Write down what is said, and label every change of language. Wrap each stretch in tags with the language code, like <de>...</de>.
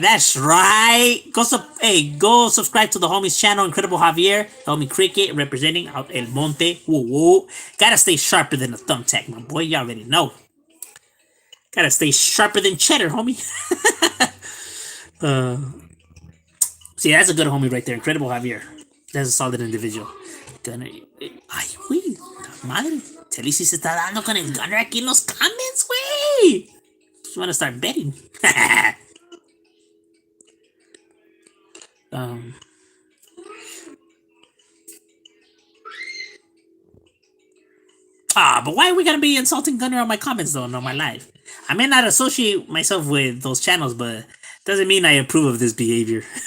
<en>That's right. Go subscribe to the homie's channel, Incredible Javier, homie Cricket, representing out El Monte. Whoa, whoa. Gotta stay sharper than a thumbtack, my boy. You already know. Gotta stay sharper than cheddar, homie. See, that's a good homie right there, Incredible Javier. That's a solid individual.</en> <es>Gunner. Ay, güey. Madre. Telly si se está dando con el Gunner aquí en los comments, güey.</es> <en>Just want to start betting. um. But why are we gonna be insulting Gunner on my comments though, and on my live? I may not associate myself with those channels, but doesn't mean I approve of this behavior.</en>